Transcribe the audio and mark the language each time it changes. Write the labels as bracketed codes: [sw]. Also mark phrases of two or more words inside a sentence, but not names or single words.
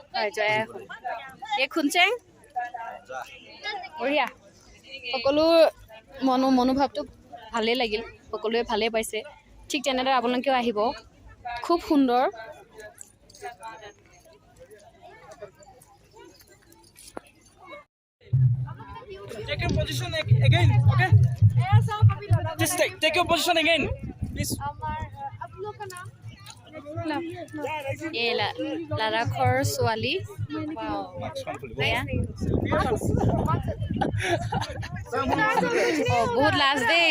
[as] জয়াই অসম এই খুনচেং বঢ়িয়া সকলো মনোভাৱটো ভালেই লাগিল সকলোৱে ভালেই পাইছে ঠিক তেনেদৰে আপোনালোকেও আহিব খুব সুন্দৰ [en] Take your position again, okay? Just take your position again, please. [hi] आप लोग का नाम [as] এই লাডাখৰ ছোৱালী এয়া। বহুত লাজ দেই।